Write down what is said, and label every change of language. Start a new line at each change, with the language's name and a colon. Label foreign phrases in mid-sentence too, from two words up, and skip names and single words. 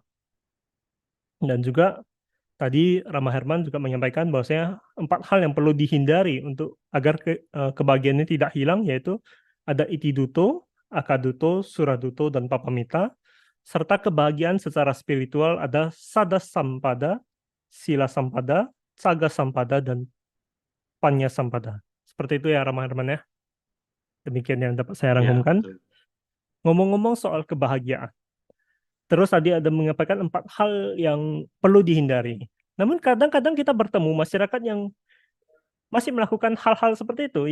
Indonesian: Dan juga tadi Rama Herman juga menyampaikan bahwasanya 4 hal yang perlu dihindari untuk agar kebahagiaan ini tidak hilang, yaitu ada Itiduto, Akaduto, Suraduto, dan Papamita, serta kebahagiaan secara spiritual ada
Pali: Sada Sampada, Sila Sampada, Caga Sampada,
Indonesian: dan
Pali: Panya Sampada.
Indonesian: Seperti itu ya Rama Herman ya. Demikian yang dapat saya Ya, rangkumkan. betul. Ngomong-ngomong soal kebahagiaan, terus tadi ada menyampaikan 4 hal yang perlu dihindari. Namun kadang-kadang kita bertemu masyarakat yang masih melakukan hal-hal seperti itu.